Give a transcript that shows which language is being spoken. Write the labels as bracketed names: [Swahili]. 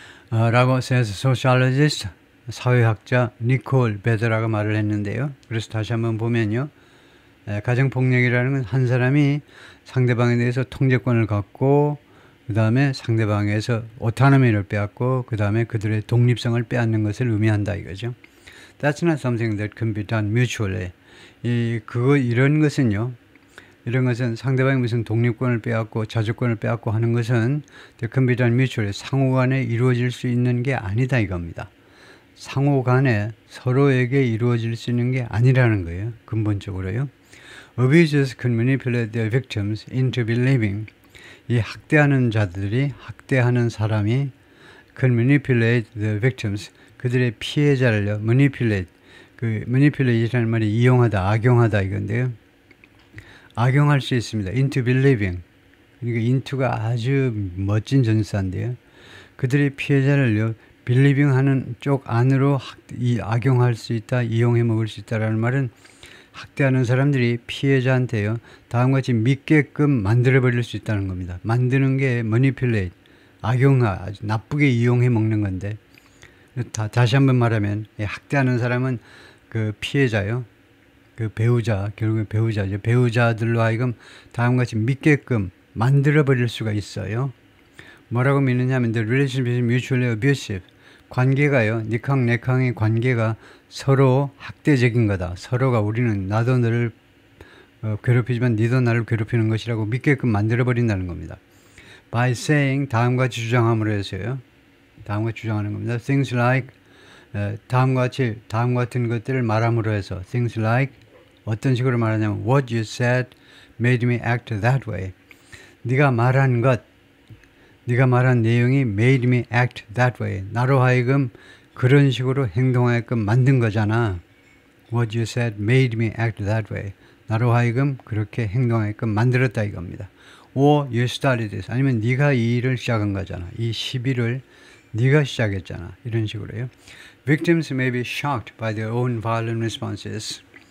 [Korean] 라고 [English] says sociologist, [Korean] 사회학자 니콜 베더라가 말을 했는데요. 그래서 다시 한번 보면요, 가정폭력이라는 건 한 사람이 상대방에 대해서 통제권을 갖고 그 다음에 상대방에서 오토노미를 빼앗고 그 다음에 그들의 독립성을 빼앗는 것을 의미한다 이거죠. [English] That's not something that can be done mutually. [Korean] 이런 것은 상대방이 무슨 독립권을 빼앗고 자주권을 빼앗고 하는 것은 [English] that can be done mutually, [Korean] 상호간에 이루어질 수 있는 게 아니다 이겁니다. 상호간에 서로에게 이루어질 수 있는 게 아니라는 거예요. 근본적으로요. [English] Abusers can manipulate their victims into believing, [Korean] 이 학대하는 사람이 [English] can manipulate the victims, [Korean] 그들의 피해자를요, manipulate이라는 말이 이용하다, 악용하다 이건데요. 악용할 수 있습니다. [English] into believing, [Korean] 그러니까 into가 아주 멋진 전사인데요. 그들의 피해자를요, believing 하는 쪽 안으로 악용할 수 있다, 이용해 먹을 수 있다라는 말은 학대하는 사람들이 피해자한테요, 다음과 같이 믿게끔 만들어버릴 수 있다는 겁니다. 만드는 게 manipulate, 아주 나쁘게 이용해 먹는 건데, 다시 한번 말하면 학대하는 사람은 그 피해자요, 그 배우자, 결국엔 배우자죠. 배우자들로 하여금 다음과 같이 믿게끔 만들어버릴 수가 있어요. 뭐라고 믿느냐 하면 [English] the relationship is mutually abusive, [Korean] 관계가요, 니캉 내캉의 관계가 서로 학대적인 거다. 서로가 우리는 나도 너를 괴롭히지만 니도 나를 괴롭히는 것이라고 믿게끔 만들어버린다는 겁니다. [English] By saying, [Korean] 다음과 같이 주장함으로 해서요, 다음과 주장하는 겁니다. [English] Things like, [Korean] 다음과 같은 것들을 말함으로 해서, [English] things like, [Korean] 어떤 식으로 말하냐면 [English] what you said made me act that way. [Korean] 네가 말한 것, 네가 말한 내용이 [English] made me act that way. [Korean] 나로 하여금 그런 식으로 행동하게끔 만든 거잖아. [English] What you said made me act that way. [Korean] 나로 하여금 그렇게 행동하게끔 만들었다 이겁니다. [English] Or you started this. [Korean] 아니면 네가 이 일을 시작한 거잖아. 이 시비를 네가 시작했잖아. 이런 식으로요. [English] Victims may be shocked by their own violent responses.